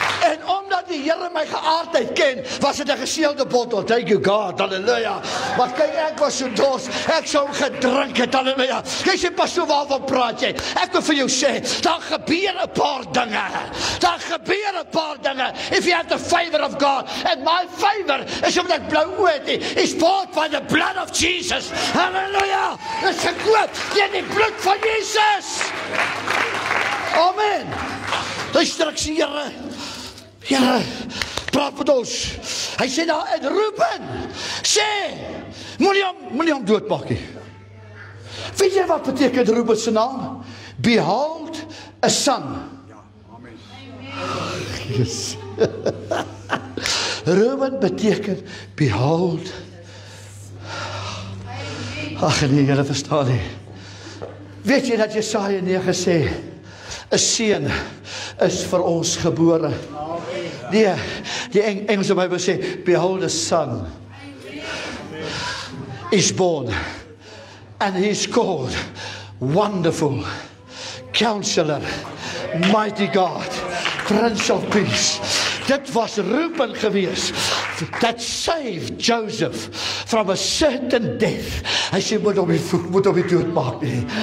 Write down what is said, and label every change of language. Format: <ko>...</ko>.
<af>En omdat die Here my geaardheid ken, was dit 'n geseelde bottel.</af> <en>Thank you God,</en> <af>halleluja. Maar kyk, ek was so dors, ek sou gedrink het, halleluja. Jy sê, pastoor, waarvan praat jy? Ek wil vir jou sê, daar gebeur 'n paar dinge. Daar gebeur 'n paar dinge.</af> <en>If you have the favor of God, and my favor is</en> <af>omdat ek blou oë het,</af> <en>is bought by the blood of Jesus.</en> <af>Halleluja. Dit is gekoop deur die bloed van Jesus. Amen. Luister, ek sê, Here, praat met ons. Hy sê daar in Reuben, sê, moenie hom doodmaak nie. Weet jy wat beteken Reuben se naam?</af> <en>Behold a son.</en> <af>Yes. Reuben beteken behold. Ag nee, julle verstaan nie. Weet jy dat Jesaja 9 sê, 'n seun is vir ons gebore. Die Engelse Bybel sê,</af> <en>behold a son is born, and he is called Wonderful Counselor, Mighty God, Prince of Peace.</en> <af>Dit was Reuben gewees</af> <en>that saved Joseph from a certain death.</en> <af>Hy sê, moet hom nie doodmaak nie.</af>